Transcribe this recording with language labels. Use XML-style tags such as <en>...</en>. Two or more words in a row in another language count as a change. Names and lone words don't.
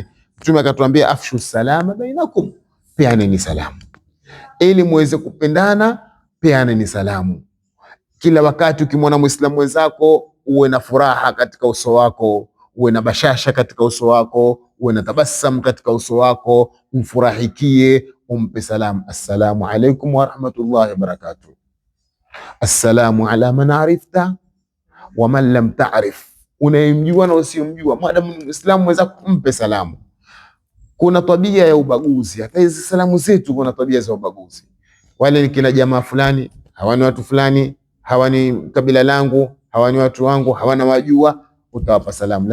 <sw>Mtume akatuambia</sw> <ar>أفشوا السلام بينكم,</ar> <sw>peaneni salamu. Ili muweze kupendana, peaneni salamu. Kila wakati ukimwona Muislamu wenzako, uwe na furaha katika uso wako, uwe na bashasha katika uso wako, uwe na tabasamu katika uso wako, umfurahikie, umpe salamu,</sw> <ar>السلام عليكم ورحمة الله وبركاته. السلام على من عرفت ومن لم تعرف,</ar> <sw>unayemjua na usiyomjua, maadamu ni Muislamu mwenzako mpe salamu. Kuna tabia ya ubaguzi, hata hizi salamu zetu kuna tabia za ubaguzi. Wale ni kina jamaa fulani, hawani watu fulani, hawani kabila langu, hawani watu wangu, hawana wajua, utawapa salamu.</sw>